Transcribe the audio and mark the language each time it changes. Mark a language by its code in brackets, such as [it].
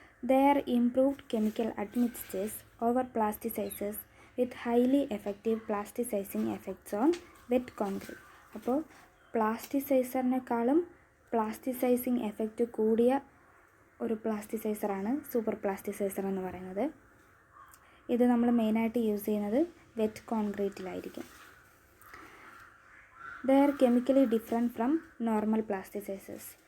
[en] They are improved chemical admixtures over plasticizers with highly effective plasticizing effects on wet concrete. [ml] അപ്പോൾ പ്ലാസ്റ്റിസൈസറിനേക്കാളും പ്ലാസ്റ്റിസൈസിങ് effect കൂടിയ ഒരു പ്ലാസ്റ്റിസൈസറാണ് super plasticiser എന്ന് പറയുന്നത്. ഇത് നമ്മൾ മെയിനായിട്ട് യൂസ് ചെയ്യുന്നത് wet കോൺക്രീറ്റിലായിരിക്കും. [en] They are chemically different from normal plasticizers.